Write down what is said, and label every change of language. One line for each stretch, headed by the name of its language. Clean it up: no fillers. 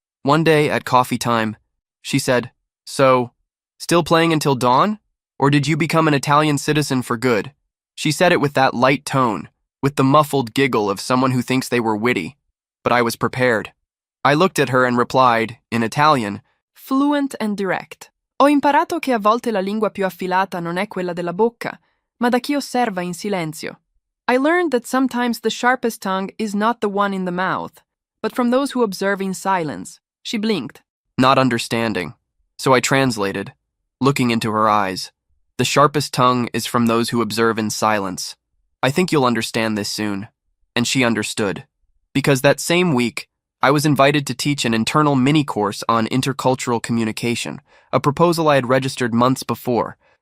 English: One day, at coffee time, she said, "So, still playing until dawn? Or did you become an Italian citizen for good?" She said it with that light tone, with the muffled giggle of someone who thinks they were witty. But I was prepared. I looked at her and replied, in Italian, Fluent and direct.
Italian: Ho imparato che a volte la lingua più affilata non è quella della bocca, ma da chi osserva in silenzio.
English: I learned that sometimes the sharpest tongue is not the one in the mouth, but from those who observe in silence. She blinked. not understanding. So I translated, looking into her eyes. The sharpest tongue is from those who observe in silence. I think you'll understand this soon. And she understood. Because that same week, I was invited to teach an internal mini-course on intercultural communication, a proposal I had registered months before.